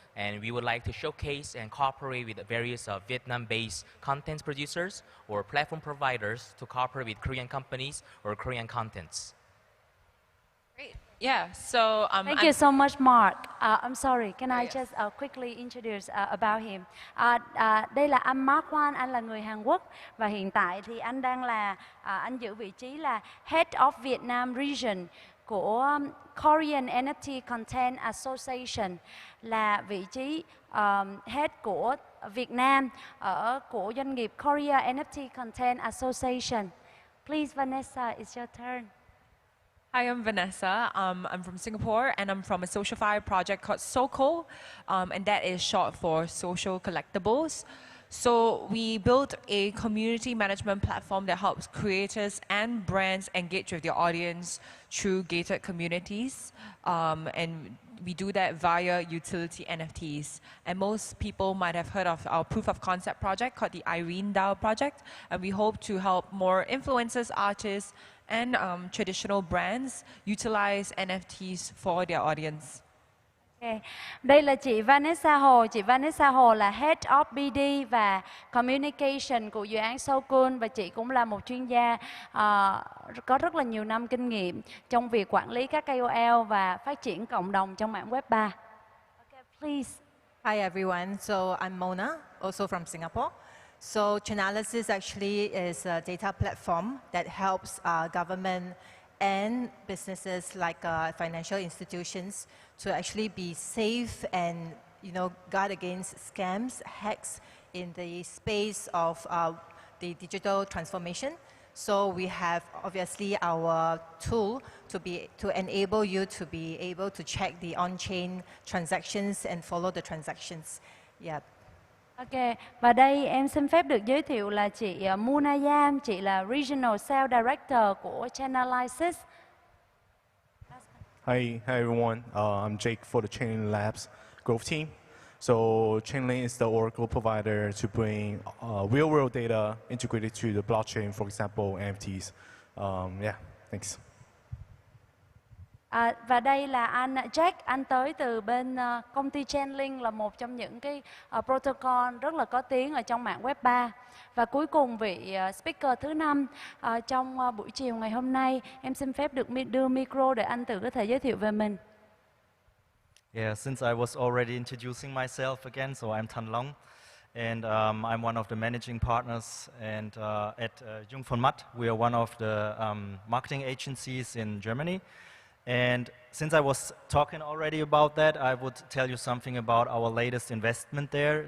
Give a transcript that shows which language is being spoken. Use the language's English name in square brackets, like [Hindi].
[English] And we would like to showcase and cooperate with various Vietnam-based content producers or platform providers to cooperate with Korean companies or Korean contents. Great. Yeah, so thank you so much, Mark. I'm sorry, can I just quickly introduce about him? [Vietnamese] Đây là anh Mark Hwan, anh là người Hàn Quốc và hiện tại thì anh đang là anh giữ vị trí là Head of Vietnam Region của Korean NFT Content Association, là vị trí Head của Việt Nam của doanh nghiệp Korea NFT Content Association. [English] Please, Vanessa, it's your turn. Hi, I'm Vanessa. I'm from Singapore, and I'm from a socialify project called SoCo, and that is short for Social Collectibles. So we built a community management platform that helps creators and brands engage with their audience through gated communities, and we do that via utility NFTs. And most people might have heard of our proof of concept project called the Irene DAO project, and we hope to help more influencers, artists, and traditional brands utilize NFTs for their audience. [Vietnamese] Okay. Đây là chị Vanessa Hồ. Chị Vanessa Hồ là Head of BD và Communication của dự án SoCo, và chị cũng là một chuyên gia có rất là nhiều năm kinh nghiệm trong việc quản lý các KOL và phát triển cộng đồng trong mạng Web 3. [English] Okay, please. Hi everyone. So I'm Mona, also from Singapore. So Chainalysis actually is a data platform that helps government and businesses like financial institutions to actually be safe and, you know, guard against scams, hacks in the space of the digital transformation. So we have obviously our tool to enable you to be able to check the on-chain transactions and follow the transactions. Yeah. [Vietnamese] Ok, và đây em xin phép được giới thiệu là chị Muna Yam, chị là Regional Sales Director của Chainalysis. [English] Hi everyone. I'm Jake for the Training Labs Growth Team. So Chainlink is the Oracle provider to bring real-world data integrated to the blockchain, for example, NFTs. Yeah, thanks. [Vietnamese] Và đây là anh Jack, anh tới từ bên công ty Chainlink, là một trong những cái protocol rất là có tiếng ở trong mạng Web 3. Và cuối cùng vị speaker thứ 5 trong buổi chiều ngày hôm nay, em xin phép được đưa micro để anh tự có thể giới thiệu về mình. [English] Yeah, since I was already introducing myself again, so I'm Thanh Long, and I'm one of the managing partners and at Jung von Matt. We are one of the marketing agencies in Germany. And since I was talking already about that, I would tell you something about our latest investment there.